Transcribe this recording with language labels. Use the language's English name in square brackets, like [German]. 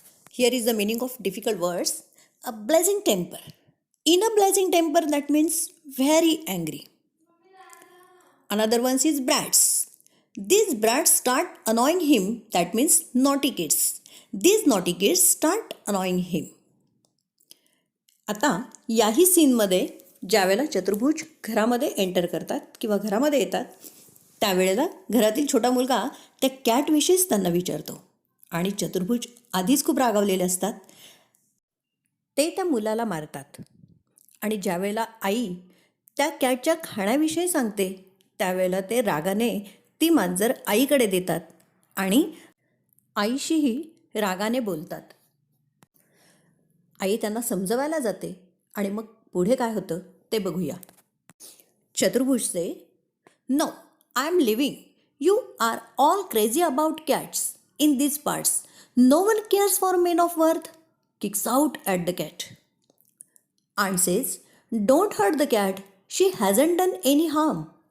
[English] Here is the meaning of difficult words. A blazing temper. In a blazing temper, that means very angry. Another one is brats. These brats start annoying him, that means naughty kids. These naughty kids start annoying him. [Marathi] आता याही सीनमध्ये ज्यावेळेला चतुर्भुज घरामध्ये enter करतात किंवा घरामध्ये येतात त्यावेळेला घरातील छोटा मुलगा त्या कॅटविषयीच त्यांना विचारतो आणि चतुर्भुज आधीच खूप रागावलेले असतात. ते त्या मुलाला मारतात आणि ज्यावेळेला आई त्या कॅटच्या खाण्याविषयी सांगते त्यावेळेला ते रागाने ती मांजर आईकडे देतात आणि आईशीही रागाने बोलतात. आई त्यांना समजवायला जाते आणि मग पुढे काय होतं ते बघूया. [English] Chaturbhuj say, "No, I am leaving. You are all crazy about cats in these parts. No one cares for men of worth." Kicks out at the cat. Aunt says, "Don't hurt the cat. She hasn't done any harm."